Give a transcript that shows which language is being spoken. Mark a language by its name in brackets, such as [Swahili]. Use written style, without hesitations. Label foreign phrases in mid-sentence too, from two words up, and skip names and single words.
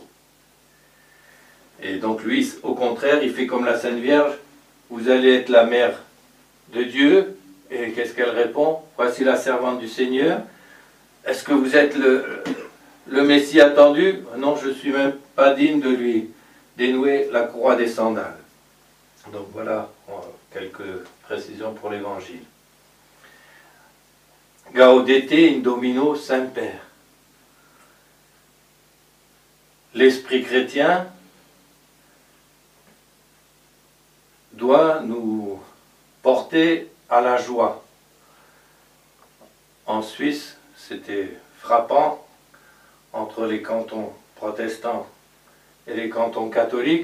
[French] Et donc lui, au contraire, il fait comme la Sainte Vierge, vous allez être la mère de Dieu, et qu'est-ce qu'elle répond? Voici la servante du Seigneur. Est-ce que vous êtes le Messie attendu? Non, je ne suis même pas digne de lui dénouer la courroie des sandales. Donc voilà quelques précisions pour l'Évangile. [Latin] Gaudete in Domino semper. [French] L'esprit chrétien doit nous porter à la joie. En Suisse, c'était frappant entre les cantons protestants et les cantons catholiques.